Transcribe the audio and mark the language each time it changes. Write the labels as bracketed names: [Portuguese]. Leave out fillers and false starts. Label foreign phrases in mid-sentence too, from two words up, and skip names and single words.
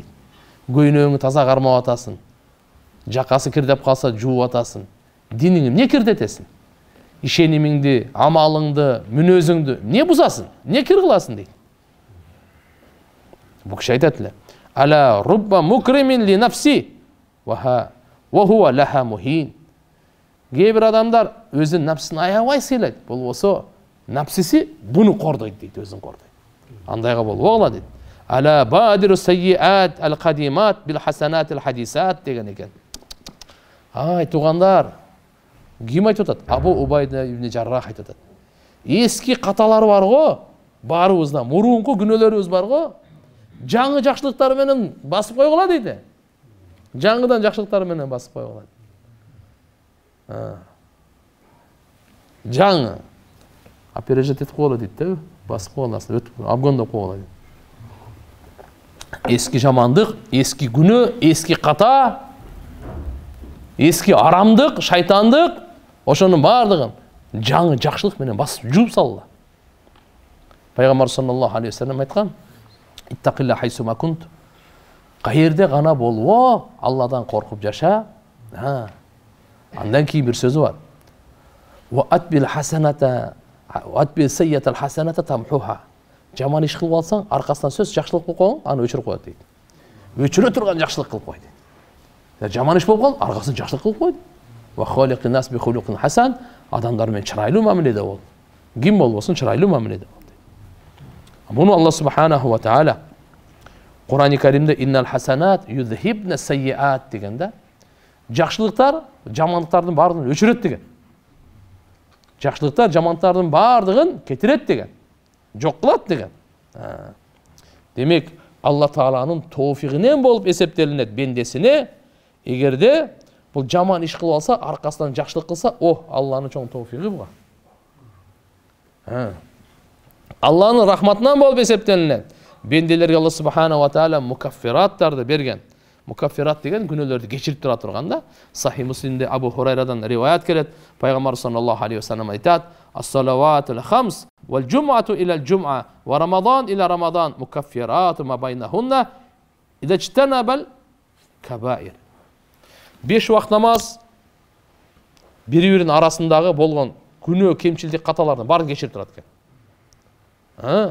[Kyrgyz] Көйнөгүңдү таза кармап атасың, жакасы кирдеп калса жууп атасың. Диниңди эмне кирдетесиң? Ишенимиңди, амалыңды, мүнөзүңдү эмне бузасың? Эмне кир кыласың дейт. Бул киши айтат эле: [Arabic] "ألا رب مكرم لنفسه وهو لها مهين." [Kyrgyz] Кейбир адамдар өзүнүн напсысын аябай сыйлайт, болбосо напсиси буну кордойт дейт, өзүн кордойт. Андайга болбогула дейт. [Arabic] "ألا بادروا السيئات القديمات بالحسنات الحديثات" [Kyrgyz] деген экен. Ай тугандар, ким айтып атат? Абу Убайда ибн Жаррах айтып атат. Эски каталар бар го, барыбызда мурунку күнөөлөрүбүз бар го, жаңы жакшылыктар менен басып койгула дейт. Жаңыдан жакшылыктар менен басып койгула. Жаңы опережет этип койгула дейт да, басып койгуласын, өтүп обгондоп койгула дейт. Эски жамандык, эски күнөө, эски ката, эски арамдык, шайтандык, ошонун бардыгын жаңы жакшылык менен басып жууп салла. [Arabic] Пайгамбар صلى الله عليه وسلم айткан: اتق الله حيثما كنت." [Kyrgyz] Каерде гана болбо, Алладан коркуп жаша. Андан кийин бир сөзү бар. [Arabic] "وأتبع الحسنة وأتبع السيئة الحسنة تمحها." [Kyrgyz] Жаман иш кылып алсаң, аркасынан сөз жакшылык кылып койгон, аны өчүрүп коет дейт. Өчүрө турган жакшылык кылып кой дейт. Жаман иш болуп калды, аркасын жакшылык кылып койду. [Arabic] وخالق الناس بخلق حسن, [Kyrgyz] адамдар менен чырайлуу мамиледе бол. Ким болбосун чырайлуу мамиледе бол. Буну Алла [Arabic] سبحانه وتعالى [Kyrgyz] Кур'ан-ы Каримде [Arabic] "إن الحسنات يذهبن السيئات" [Kyrgyz] дегенде, жакшылыктар жамандыктардын баардыгын өчүрөт деген. Жакшылыктар жамандыктардын баардыгын кетирет деген. Жок кылат деген. Демек, Алла Тааланын тофигинен болуп эсептелинет бендесине, эгерде бул жаман иш кылып алса, аркасынан жакшылык кылса, Алланын чоң тофиги буга. Алланын рахматынан болуп эсептелинет. Бенделерге Алла [Arabic] سبحانه وتعالى [Kyrgyz] мукаффираттарды берген. Мукаффират деген күнөөлөрдү кечирип тура турганда, Сахи Муслимде Абу Хурайрадан риваят келет. [Arabic] Пайгамбар صلى الله عليه وسلم айтат: الصلوات الخمس والجمعة إلى الجمعة ورمضان إلى رمضان مكفرات ما بينهن إذا اجتنب الكبائر." [Kyrgyz] 5 вакыт намаз бири-биринин арасындагы болгон күнөө, кемчилдик, каталардын баарын кечирип турат экен.